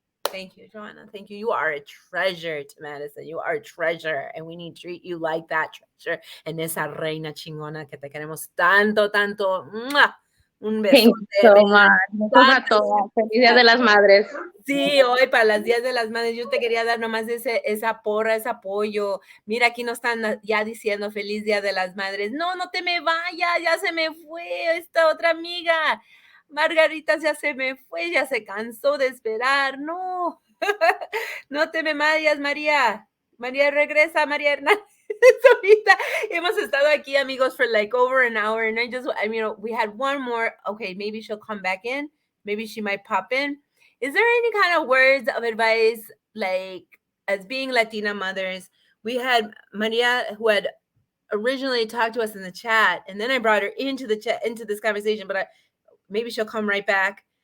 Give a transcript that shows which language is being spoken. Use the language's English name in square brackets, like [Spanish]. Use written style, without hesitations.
[English] Thank you, Joanna. Thank you. You are a treasure to Madison. You are a treasure, and we need to treat you like that treasure. [Spanish] En esa reina chingona que te queremos tanto, tanto. ¡Mua! Un beso. [English] Thank you so much. [Spanish] Feliz Día de las Madres. Sí, hoy para las Días de las Madres yo te quería dar nomás esa porra, ese apoyo. Mira, aquí nos están ya diciendo feliz Día de las Madres. No, no te me vayas, ya se me fue esta otra amiga. Margarita ya se me fue, ya se cansó de esperar. No, no te me vayas, María. María regresa, María Hernández. Ahorita hemos estado aquí, amigos, [English] for like over an hour, and we had one more. Okay, maybe she'll come back in. Maybe she might pop in. Is there any kind of words of advice, like as being Latina mothers? We had Maria, who had originally talked to us in the chat, and then I brought her into the chat, into this conversation, but maybe she'll come right back.